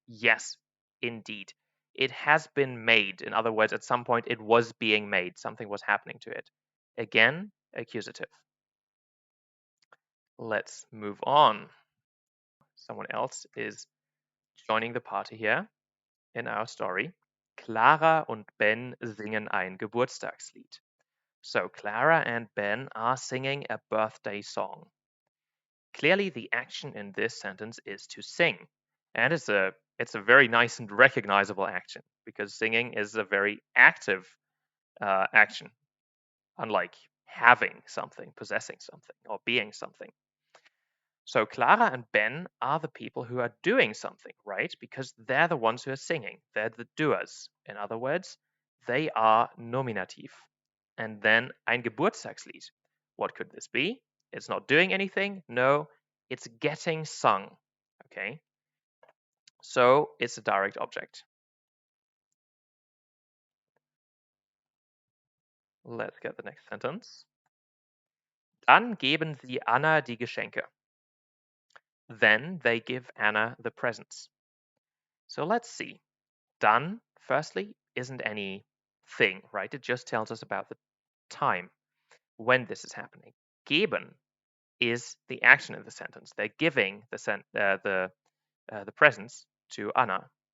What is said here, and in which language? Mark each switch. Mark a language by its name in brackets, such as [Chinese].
[English] Yes, indeed. It has been made. In other words, at some point it was being made. Something was happening to it. Again, accusative. Let's move on. Someone else is joining the party here in our story. [German] Clara und Ben singen ein Geburtstagslied. [English] So Clara and Ben are singing a birthday song. Clearly, the action in this sentence is to sing, and it's a very nice and recognizable action because singing is a very active action, unlike having something, possessing something, or being something. So Clara and Ben are the people who are doing something, right? Because they're the ones who are singing. They're the doers. In other words, they are nominativ. And then ein Geburtstagslied. What could this be? It's not doing anything. No, it's getting sung. Okay. So it's a direct object. Let's get the next sentence. [German] Dann geben sie Anna die Geschenke. [English] Then they give Anna the presents. So let's see. Dann, firstly, isn't any thing, right? It just tells us about the time when this is happening. Geben is the action in the sentence. They're giving the presents to Anna.